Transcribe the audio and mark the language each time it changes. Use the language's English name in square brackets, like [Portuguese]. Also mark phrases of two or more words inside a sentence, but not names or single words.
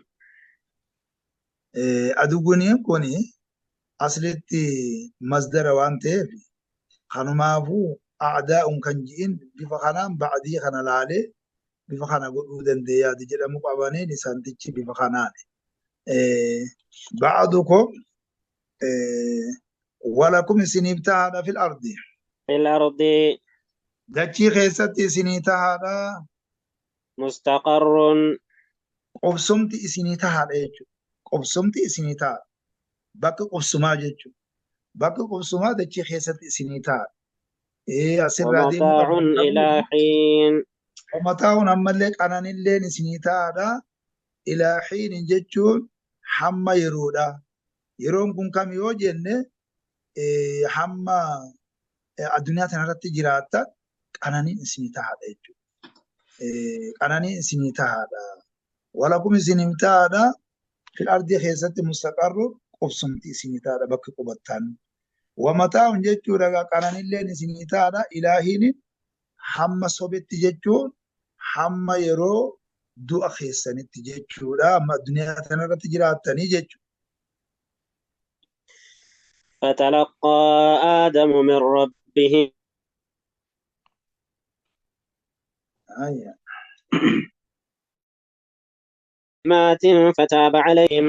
[Oromo] Aduuguniin kun aslitti masdara waan ta'eef kanumaafuu a'daa'uun kan ji'in bifa kanaan ba'adii kana laalee bifa kana godhuu dandeeyyaati jedhamu qabaniin isaantichi bifa kanaan. [Arabic] بعضكم ولكم [Oromo] isiniif tahaadha [Arabic] في الأرض. في الأرض [Oromo] Dachii keessatti isinii tahaadha. [Arabic] مستقر [Oromo] Qubsumti isinii tahaadha jechuudha. Qubsumti isinii tahaadha. Bakka qubsumaa jechuudha. Bakka qubsumaa dachii keessatti isinii tahaadha. Asirraa deemuu [Arabic] ومتاع إلى [Oromo] qabdan. [Arabic] حين [Oromo] Mataa'uun ammallee qananilleen isinii tahaadha. [Arabic] إلى حين [Oromo] jechuun hamma yeroodha. Yeroon kun kam yoo jenne hamma addunyaa kanarratti jiraatta qananiin isinii tahaadha jechuudha. Qananiin isinii tahaadha. Walakum isinii tahaadha. [Arabic] في الأرض [Oromo] keessatti mustaqarru qubsumti isinii tahaadha bakka qubattan. Wamataa'uun jechuudha qananilleen isinii tahaadha. Ilaahiin hamma sobetti jechuun hamma yeroo du'a keessanitti jechuudha. Amma addunyaa kanarratti jiraattanii jechuudha. [Arabic] فتلقى آدم من ربه [Oromo] Ayya. [Arabic] كلمات فتاب عليهم